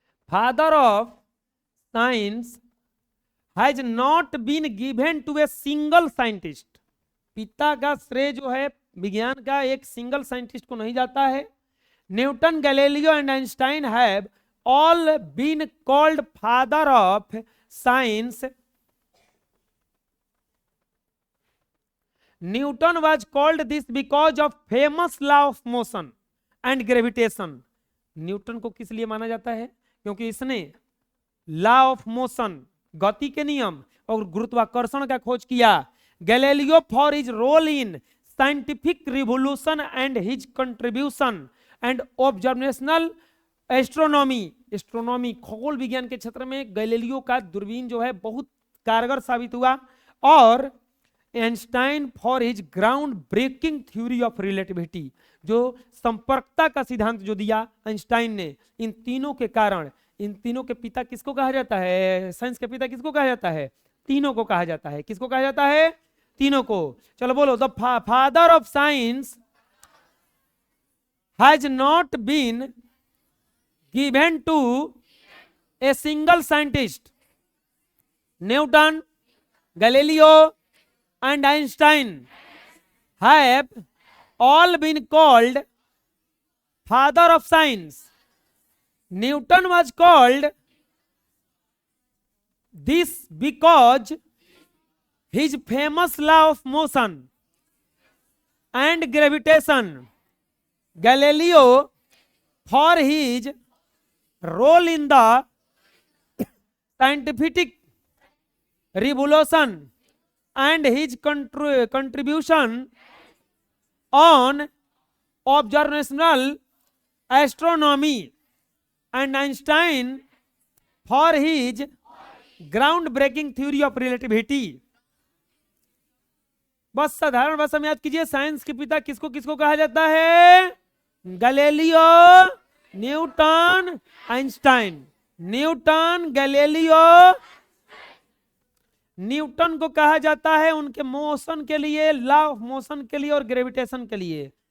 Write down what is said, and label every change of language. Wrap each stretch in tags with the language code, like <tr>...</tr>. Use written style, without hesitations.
<en>Father of science has not been given to a single scientist.</en> <hi>पिता का श्रेय जो है विज्ञान का एक सिंगल साइंटिस्ट को नहीं जाता है।</hi> <en>Newton, Galileo and Einstein have all been called father of science. Newton was called this because of famous law of motion and gravitation।</en> <hi>Newton को किस लिए माना जाता है? क्योंकि इसने लॉ ऑफ मोशन, गति के नियम और गुरुत्वाकर्षण का खोज किया।</hi> <en>Galileo for his role in scientific revolution and his contribution and observational astronomy.</en> <hi>Astronomy खगोल विज्ञान के क्षेत्र में गैलीलियो का दूरबीन जो है बहुत कारगर साबित हुआ।</hi> <en>और Einstein for his ground breaking theory of relativity,</en> <hi>जो संपर्कता का सिद्धांत जो दिया आइंस्टाइन ने। इन तीनों के कारण, इन तीनों के पिता किसको कहा जाता है? साइंस के पिता किसको कहा जाता है? तीनों को कहा जाता है। किसको कहा जाता है? तीनों को। चलो बोलो,</hi> <en>The father of science has not been given to a single scientist. Newton, Galileo and Einstein have all been called father of science। Newton was called this because his famous law of motion and gravitation। Galileo for his role in the scientific revolution and his contribution on observational astronomy। and Einstein for his ground-breaking theory of relativity।</en> <hi>बस साधारण भाषा में याद कीजिए, science के पिता किसको किसको कहा जाता है? Galileo, Newton, Einstein. Newton, Galileo, Newton को कहा जाता है उनके मोशन के लिए, लॉ ऑफ मोशन के लिए और ग्रेविटेशन के लिए।</hi>